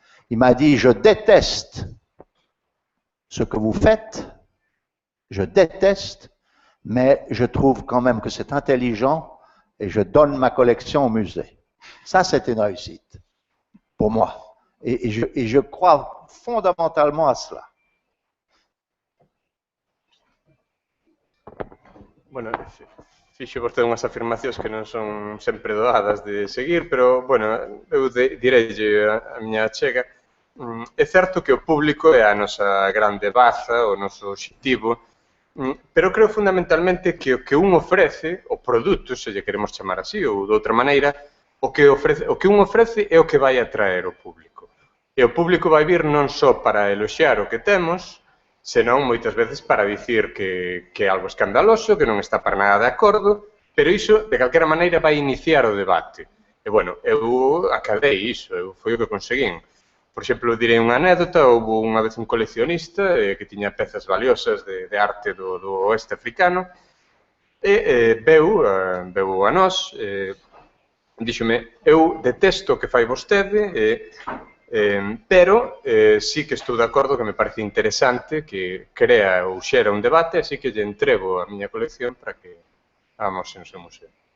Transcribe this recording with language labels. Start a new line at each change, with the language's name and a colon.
French: Il m'a dit, je déteste ce que vous faites, je déteste, mais je trouve quand même que c'est intelligent et je donne ma collection au musée. Ça, c'est une réussite pour moi. Et je crois fondamentalement à cela.
Galician: Bueno, fixo vostede unhas afirmacións que non son sempre doadas de seguir, pero, bueno, eu direille a miña achega. É certo que o público é a nosa grande baza, o noso obxectivo, pero creo fundamentalmente que o que un ofrece, o produto, se lle queremos chamar así, ou de outra maneira, o que un ofrece é o que vai atraer o público. E o público vai vir non só para eloxiar o que temos, senón moitas veces para dicir que é algo escandaloso, que non está para nada de acordo, pero iso, de calquera maneira, vai iniciar o debate. E, bueno, eu acadei iso, foi o que conseguín. Por exemplo, direi unha anécdota, houve unha vez un coleccionista que tiña pezas valiosas de arte do oeste africano, e veu a nós, díxome, eu detesto o que fai vostede, pero sí que estou de acordo que me parece interesante que crea ou xera un debate, así que lle entrego a miña colección para que hagamos en o seu museo.